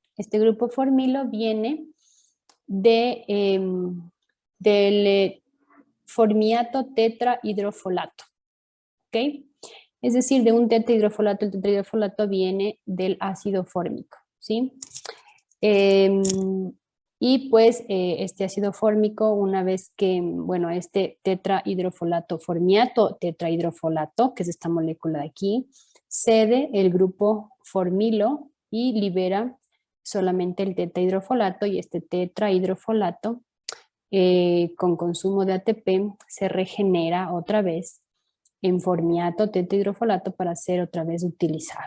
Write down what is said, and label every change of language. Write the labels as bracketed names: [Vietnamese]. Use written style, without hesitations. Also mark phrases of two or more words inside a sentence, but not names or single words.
[Spanish] Este grupo formilo viene del formiato tetrahidrofolato. ¿Ok? Es decir, de un tetrahidrofolato, el tetrahidrofolato viene del ácido fórmico, ¿sí? Y pues este ácido fórmico, una vez que, bueno, este tetrahidrofolato, formiato tetrahidrofolato, que es esta molécula de aquí, cede el grupo formilo y libera solamente el tetrahidrofolato, y este tetrahidrofolato con consumo de ATP se regenera otra vez en formiato tetrahidrofolato para ser otra vez utilizado.